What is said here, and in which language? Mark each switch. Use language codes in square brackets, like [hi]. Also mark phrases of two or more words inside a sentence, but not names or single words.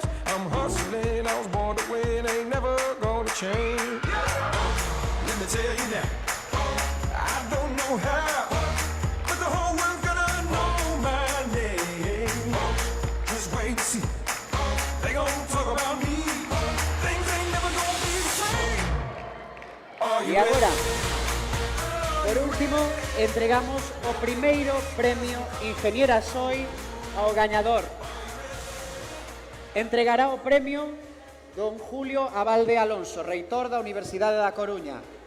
[en] I'm hustling, I was born to win, ain't never gonna change. Let me tell you now, I don't know how, but the whole world's gonna know my name. Just wait to see, they gon' talk about me, things ain't never gonna be the same. [gl] E agora, por último, entregamos o primeiro premio Ingeniera Soi ao gañador. Entregará o premio don Julio Abalde Alonso, reitor da Universidade da Coruña.